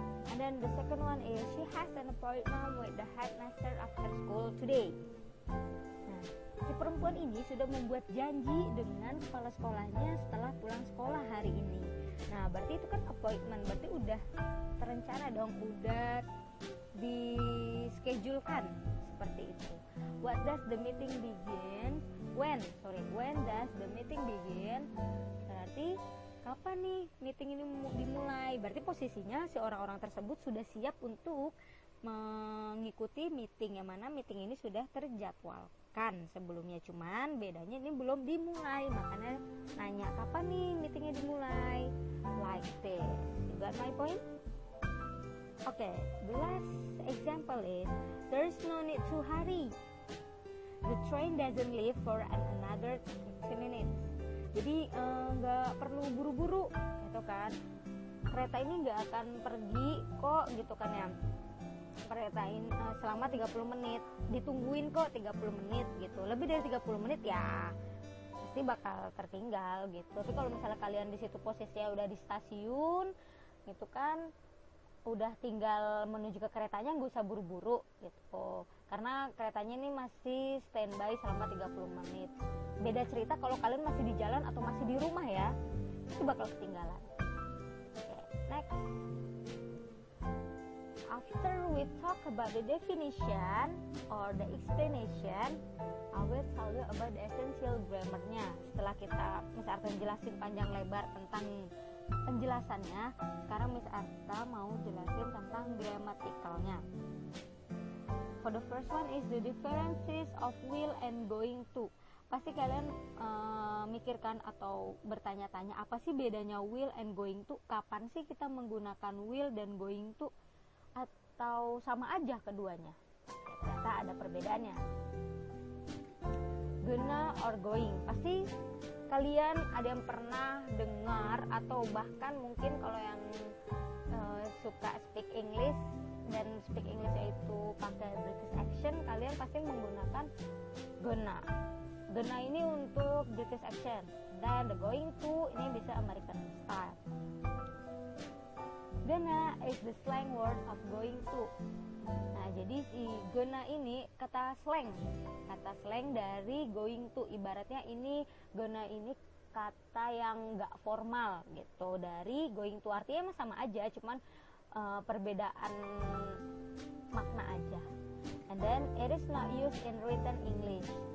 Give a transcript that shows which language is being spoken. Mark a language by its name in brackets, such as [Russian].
[English] And then the second one is she has an appointment with the headmaster after school today. [Indonesian] Nah, si perempuan ini sudah membuat janji dengan kepala sekolahnya setelah pulang sekolah hari ini. Nah berarti itu kan appointment, berarti udah terencana dong, udah dischedulekan seperti itu. [English] What does the meeting begin? When does the meeting begin? [Indonesian] Berarti kapan nih meeting ini dimulai? Berarti posisinya si orang-orang tersebut sudah siap untuk mengikuti meeting, yang mana meeting ini sudah terjadwalkan sebelumnya, cuman bedanya ini belum dimulai, makanya nanya kapan nih meetingnya dimulai, [English] like this. You got my point? Okay, the last example is there's no need to hurry. The train doesn't leave for another 60 minutes. [Indonesian] Jadi nggak perlu buru-buru gitu kan. Kereta ini nggak akan pergi kok gitu kan ya. Kereta ini selama 30 menit. Ditungguin kok 30 menit gitu. Lebih dari 30 menit ya pasti bakal tertinggal gitu. Tapi kalau misalnya kalian di situ posisinya udah di stasiun gitu kan, udah tinggal menuju ke keretanya, nggak usah buru-buru gitu, karena keretanya ini masih standby selama 30 menit. Beda cerita kalau kalian masih di jalan atau masih di rumah ya, itu bakal ketinggalan. [English] Okay, next. After we talk about the definition or the explanation, I will tell you about the essential grammar-nya. [Indonesian] Setelah kita Miss Arta jelasin panjang lebar tentang penjelasannya, sekarang Miss Arta mau jelasin tentang gramatikalnya. [English] For the first one is the differences of will and going to. [Indonesian] Pasti kalian mikirkan atau bertanya-tanya, apa sih bedanya will and going to? Kapan sih kita menggunakan will dan going to? Atau sama aja keduanya? Ternyata ada perbedaannya. Gonna or going, pasti kalian ada yang pernah dengar atau bahkan mungkin kalau yang suka [English] speak English [Indonesian] dan speak English itu pakai British accent, kalian pasti menggunakan gonna. Gonna ini untuk British accent, dan the going to ini bisa American style. [English] Gonna is the slang word of going to. [Indonesian] Nah, jadi si gonna ini kata slang dari going to. Ibaratnya ini gonna ini kata yang nggak formal gitu dari going to, artinya sama aja, cuman perbedaan makna aja. [English] And then it is not used in written English.